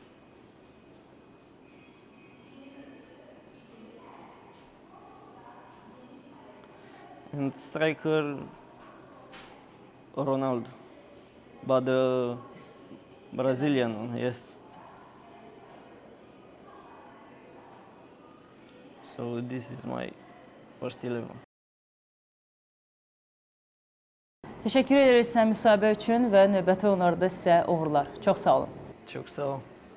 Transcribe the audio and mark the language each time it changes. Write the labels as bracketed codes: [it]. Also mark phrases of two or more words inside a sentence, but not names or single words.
[en] And striker, Ronaldo. But the Brazilian one, yes. So this is my first 11. [az] Təşəkkür edirik sizə müsahibə üçün və növbəti oyunlarda sizə uğurlar. Çox sağ olun. [tr] Çok sağ ol.